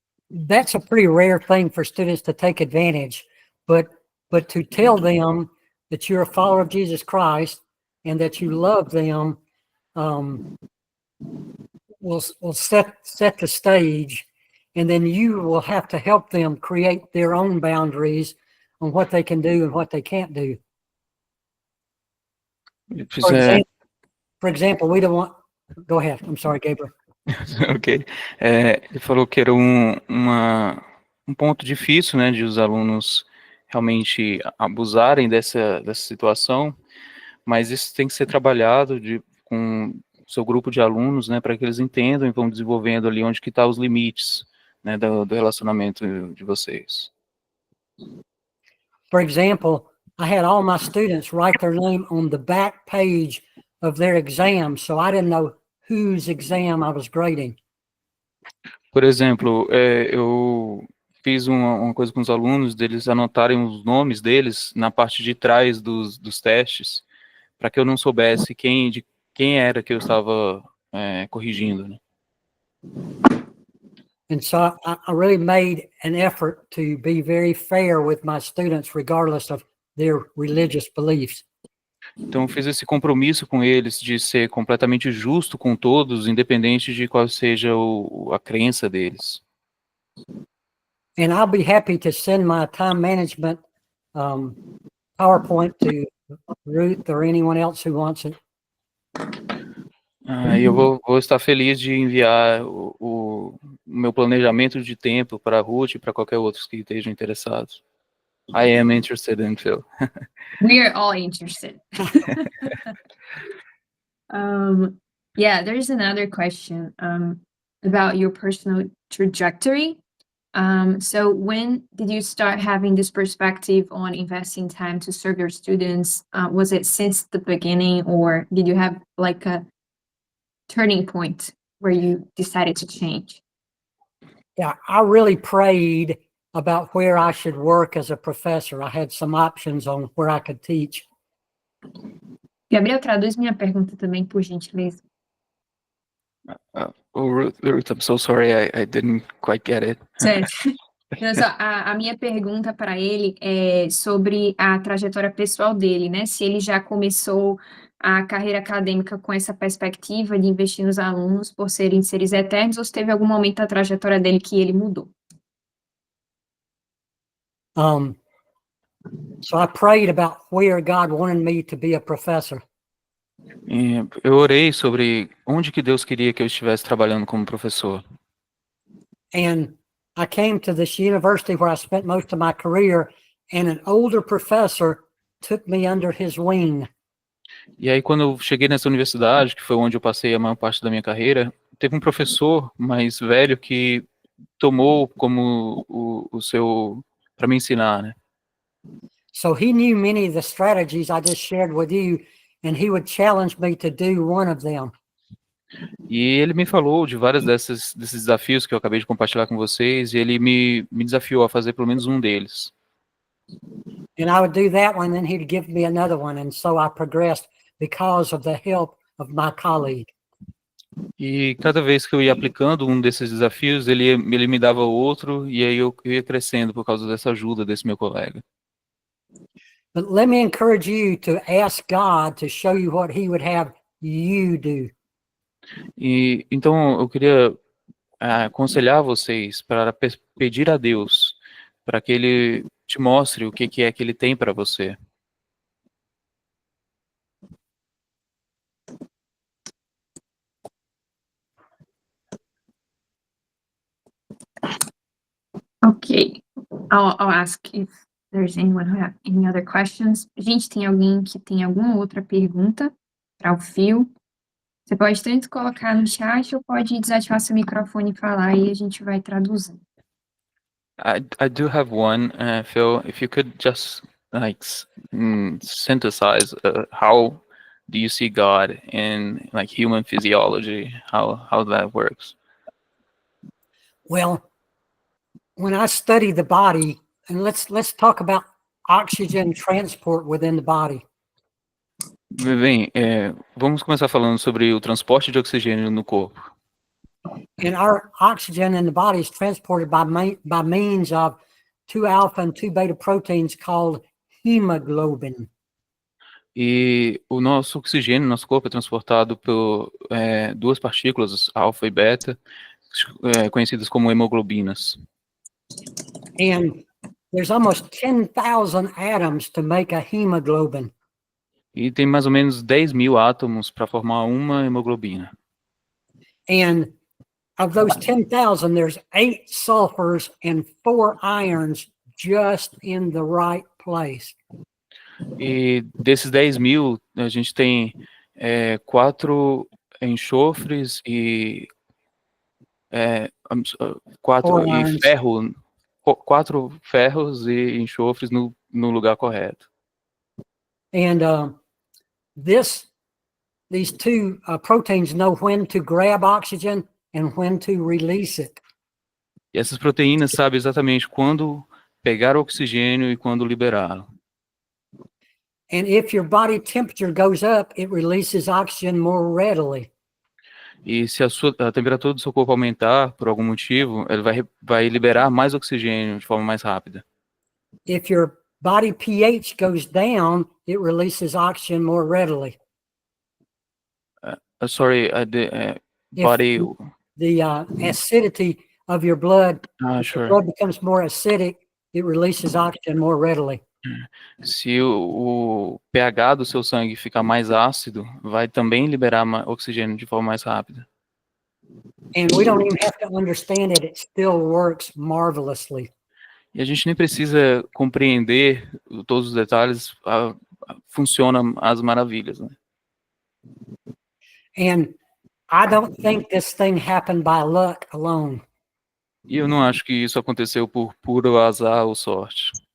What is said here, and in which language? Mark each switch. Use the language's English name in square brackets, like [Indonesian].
[English] That's a pretty rare thing for students to take advantage, but to tell them that you're a follower of Jesus Christ and that you love them will set the stage, and then you will have to help them create their own boundaries on what they can do and what they can't do. For example, we don't want. Go ahead. I'm sorry, Gabriel. Ok. [Portuguese] Ele falou que era um ponto difícil, né, de os alunos realmente abusarem dessa situação, mas isso tem que ser trabalhado com o seu grupo de alunos, né, para que eles entendam e vão desenvolvendo ali onde que estão os limites, né, do relacionamento de vocês. [English] For example, I had all my students write their name on the back page of their exam, so I didn't know whose exam I was grading. [Portuguese] Por exemplo, eu fiz uma coisa com os alunos, deles anotarem os nomes deles na parte de trás dos testes, para que eu não soubesse quem era que eu estava corrigindo, né? [English] And so I really made an effort to be very fair with my students, regardless of their religious beliefs. [Portuguese] Então, eu fiz esse compromisso com eles de ser completamente justo com todos, independente de qual seja a crença deles. [English] And I'll be happy to send my time management PowerPoint to Ruth or anyone else who wants it. [Portuguese] E eu vou estar feliz de enviar o meu planejamento de tempo para a Ruth e para qualquer outro que estejam interessados. [English] I am interested in Phil. We are all interested. Yeah, there's another question about your personal trajectory. So when did you start having this perspective on investing time to serve your students? Was it since the beginning, or did you have like a turning point where you decided to change? Yeah, I really prayed about where I should work as a professor. I had some options on where I could teach. [Portuguese] Gabriel, traduz minha pergunta também, por gentileza. [English] Ruth, I'm so sorry, I didn't quite get it. [Portuguese] Certo. A minha pergunta para ele é sobre a trajetória pessoal dele, né? Se ele já começou a carreira acadêmica com essa perspectiva de investir nos alunos por serem seres eternos, ou se teve algum momento da trajetória dele que ele mudou. [English] So I prayed about where God wanted me to be a professor. [Portuguese] E eu orei sobre onde que Deus queria que eu estivesse trabalhando como professor. [English] And I came to this university where I spent most of my career, and an older professor took me under his wing. [Portuguese] E aí, quando eu cheguei nessa universidade, que foi onde eu passei a maior parte da minha carreira, teve um professor mais velho que tomou como o seu para me ensinar, né? [English] So he knew many of the strategies I just shared with you, and he would challenge me to do one of them. [Portuguese] E ele me falou de vários desses desafios que eu acabei de compartilhar com vocês, e ele me desafiou a fazer pelo menos um deles. [English] And I would do that one, then he'd give me another one. And so I progressed because of the help of my colleague. [Portuguese] E cada vez que eu ia aplicando um desses desafios, ele me dava outro, e aí eu ia crescendo por causa dessa ajuda desse meu colega. [English] But let me encourage you to ask God to show you what he would have you do. [Portuguese] E então eu queria aconselhar vocês para pedir a Deus para que ele te mostre o que é que ele tem para você. [English] Ok. I'll ask if there's anyone who have any other questions. [Portuguese] Gente, tem alguém que tem alguma outra pergunta para o Phil? Você pode tanto colocar no chat ou pode desativar seu microfone e falar e a gente vai traduzindo. [English] I do have one, Phil. If you could just like synthesize how do you see God in like human physiology? How that works? Well, when I study the body, and let's talk about oxygen transport within the body. [Portuguese] Bem, vamos começar falando sobre o transporte de oxigênio no corpo. [English] And our oxygen in the body is transported by means of 2-alpha and 2-beta proteins called hemoglobin. [Portuguese] E o nosso oxigênio no nosso corpo é transportado por duas partículas, alfa e beta, conhecidas como hemoglobinas. [English] And there's almost 10,000 atoms to make a hemoglobin. [Portuguese] E tem mais ou menos 10.000 átomos para formar uma hemoglobina. [English] And of those 10,000, there's 8 sulfurs and 4 irons just in the right place. [Portuguese] E desses 10.000, a gente tem 4 enxofres e 4 ferros e enxofres no lugar correto. [English] And these two proteins know when to grab oxygen and when to release it. [Portuguese] E essas proteínas sabem exatamente quando pegar o oxigênio e quando liberá-lo. [English] And if your body temperature goes up, it releases oxygen more readily. [Portuguese] E se a temperatura do seu corpo aumentar por algum motivo, ele vai liberar mais oxigênio de forma mais rápida. [English] If your body pH goes down, it releases oxygen more readily. Sorry, body. The acidity of your blood, if Sure. the blood becomes more acidic, it releases oxygen more readily. [Portuguese] Se o pH do seu sangue ficar mais ácido, vai também liberar oxigênio de forma mais rápida. [English] And we don't even have to understand it. It still works marvelously. [Portuguese] E a gente nem precisa compreender todos os detalhes, funciona às maravilhas, né? [English] And I don't think this thing happened by luck alone. [Portuguese] E eu não acho que isso aconteceu por puro azar ou sorte.